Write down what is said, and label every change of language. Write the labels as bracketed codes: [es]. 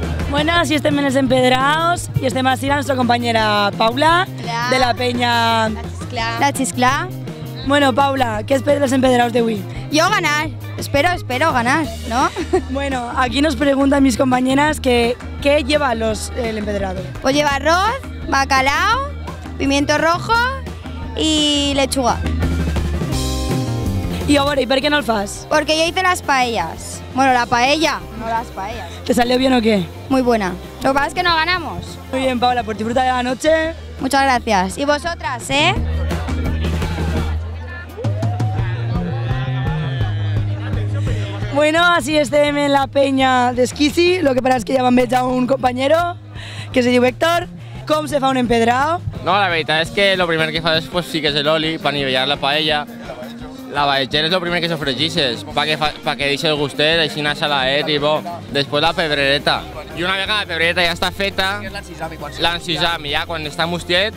[ca] Bueno, así estem en els empedraos i estem així la nostra companyera Paula, Hola. de la penya... La Chiscla. Bueno, Paula, què esperes dels empedraos d'avui? [es] Yo ganar. Espero ganar, ¿no? Bueno, aquí nos preguntan mis compañeras que ¿qué lleva el empedrado? Pues lleva arroz, bacalao, pimiento rojo y lechuga. [ca] I a veure, i per què no el fas? [es] Porque yo hice las paellas. Bueno, la paella, no las paellas. ¿Te salió bien o qué? Muy buena. Lo que pasa es que no ganamos. Muy bien, Paula, pues disfruta de la noche. Muchas gracias. Y vosotras, ¿eh? [ca] Bueno, así estem en la penya d'Esquisi, [es] lo que pasa es que [ca] ja vam veig a un compañero que se diu Héctor. Com se fa un empedrado? No, la veritat és que lo primer que fa després sí que és l'oli per nivellar la paella. La baetxera és el primer que sofregixes, perquè deixi el gustet, així anar salaet i bo. Després la pebrereta. I una vegada la pebrereta ja està feta, l'encisami, ja quan està mustiet,